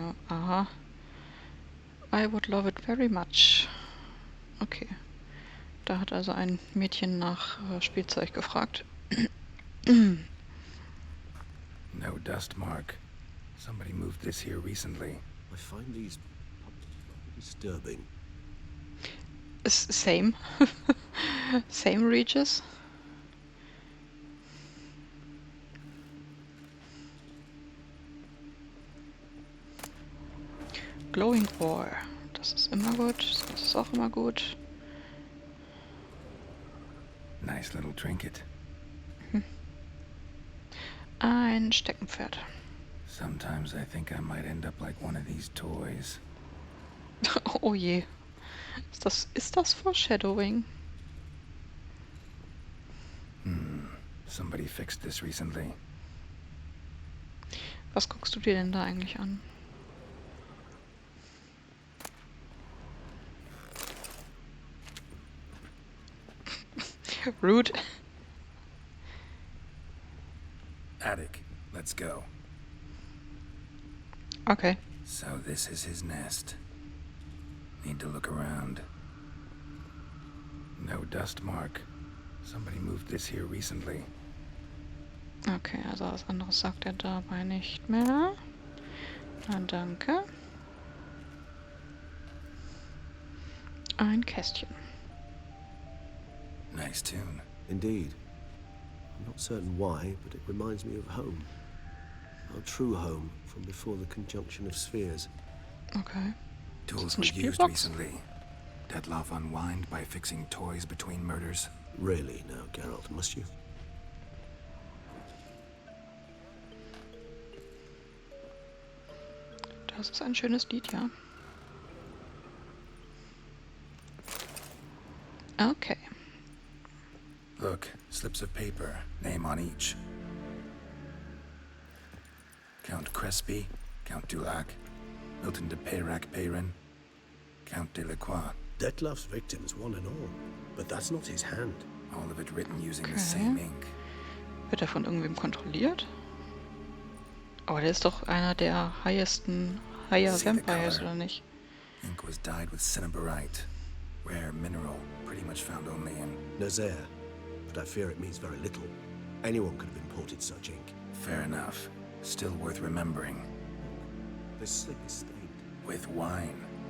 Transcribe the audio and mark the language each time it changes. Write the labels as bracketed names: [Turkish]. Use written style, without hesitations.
[English] Aha. I would love it very much. Okay. [German] Da hat also ein Mädchen nach Spielzeug gefragt. [English] No dust mark. Somebody moved this here recently. I find these disturbing. Same. Same Regis. [German] Glowing Ore. Das ist immer gut. Das ist auch immer gut. [English] Nice little trinket. [German] Ein Steckenpferd. [English] Sometimes I think I might end up like one of these toys. [German] Oh je. Ist das Foreshadowing? [English] Somebody fixed this recently. [German] Was guckst du dir denn da eigentlich an? [English] Rude. Attic, let's go. Okay. So this is his nest. Need to look around. No dust mark. Somebody moved this here recently. [German] Okay, also was anderes sagt er dabei nicht mehr. Na, danke. Ein Kästchen. [English] Nice tune. Indeed. I'm not certain why, but it reminds me of home. Our true home from before the conjunction of spheres. Okay. Tools [German] Ein [English] were used [German] Spielbox? [English] recently. Detlef unwind by fixing toys between murders. Really now, Geralt, must you? [German] Das ist ein schönes Lied, ja. Okay. [English] Look, slips of paper, name on each. Count Crespi, Count Dulac, Milton de Peyrac-Peyrin, Count de Lacroix. Detlef's victims, one and all. But that's not his hand. All of it written using Okay. the same ink. [German] Wird er von irgendwem kontrolliert? Aber der ist doch einer der higher Vampires, oder nicht? [English] Ink was dyed with cinnabarite, rare mineral, pretty much found only in... Nazaire. But I fear it means very little. Anyone could have imported such ink. Fair enough. Still worth remembering. This slip is stained. With wine.